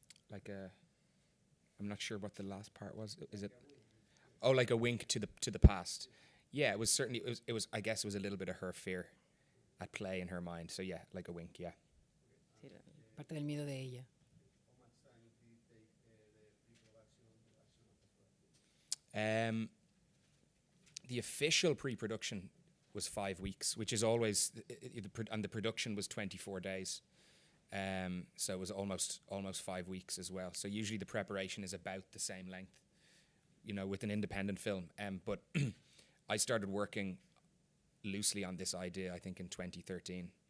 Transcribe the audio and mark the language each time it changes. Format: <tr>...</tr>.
<en>Like a, I'm not sure what the last part was. Is it? Oh, like a wink to the past. Yeah, it was certainly. It was. I guess it was a little bit of her fear at play in her mind. So yeah, like a wink. Yeah.</en> <es>Sí, parte del miedo de ella.</es> <en>The official pre-production was 5 weeks, which is always, and the production was 24 days. So it was almost 5 weeks as well. So usually the preparation is about the same length, with an independent film. But I started working loosely on this idea, I think, in 2013.</en>